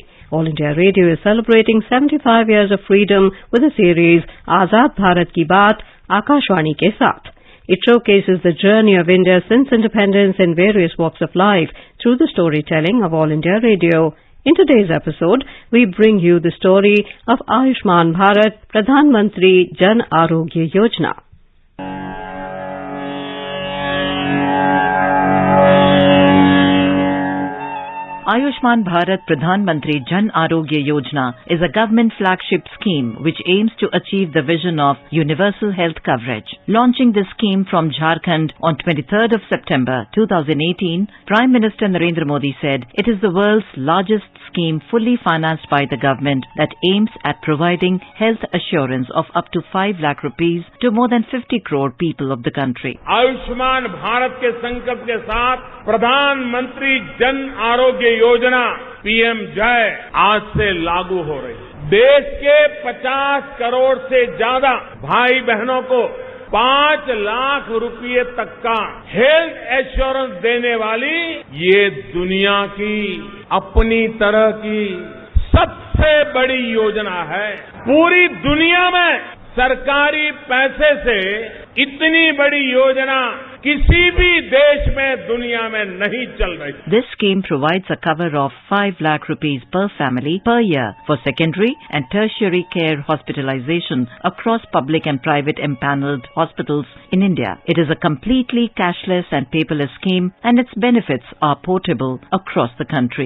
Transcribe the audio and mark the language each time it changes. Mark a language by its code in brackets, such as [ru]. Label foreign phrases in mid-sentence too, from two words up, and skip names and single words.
[en] All India Radio is celebrating 75 years of freedom with the series Azad Bharat Ki Baat, Akashwani Ke Saath. It showcases the journey of India since independence in various walks of life through the storytelling of All India Radio In today's episode, we bring you the story of Ayushman Bharat, Pradhan Mantri Jan Arogya Yojana. Ayushman Bharat Pradhan Mantri Jan Arogya Yojana is a government flagship scheme which aims to achieve the vision of universal health coverage. Launching this scheme from Jharkhand on 23rd of September 2018, Prime Minister Narendra Modi said it is the world's largest scheme fully financed by the government that aims at providing health assurance of up to 5 lakh rupees to more than 50 crore people of the country. [hi] आयुष्मान भारत के संकल्प के साथ प्रधानमंत्री जन आरोग्य योजना पीएम जय आज से लागू हो रही है। देश के 50 करोड़ से ज्यादा भाई बहनों को 5 लाख रुपए तक का [en] health assurance [hi] देने वाली ये दुनिया की अपनी तरह की सबसे बड़ी योजना है। पूरी दुनिया में सरकारी पैसे से इतनी बड़ी योजना किसी भी देश में दुनिया में नहीं चल रही। [en] This scheme provides a cover of 5 lakh rupees per family per year for secondary and tertiary care hospitalization across public and private empaneled hospitals in India. It is a completely cashless and paperless scheme and its benefits are portable across the country.